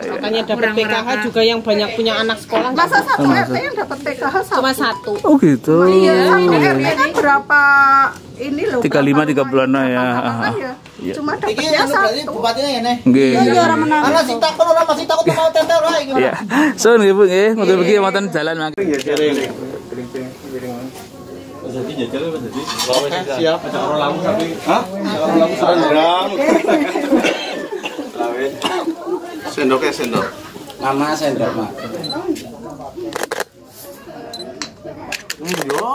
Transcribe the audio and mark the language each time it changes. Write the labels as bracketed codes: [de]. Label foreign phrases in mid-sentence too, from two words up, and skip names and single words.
[id] Makanya dapat PKH juga yang banyak punya anak sekolah. masa satu RT yang dapat PKH Cuma satu. Oh gitu. Satu RT kan berapa ini loh. 35 bulanan ya. Iya. Cuma dapatnya satu. Bupatinya ya, Nek. Nggih. Iya orang menang. Karena si takut orang masih takut mau tempel lah gitu. Iya. [jv] So nggih Bu nggih, mugi-mugi wonten jalan mangke. [id] Siap. Sendoknya sendok. Mama sendok, Mak. Yo.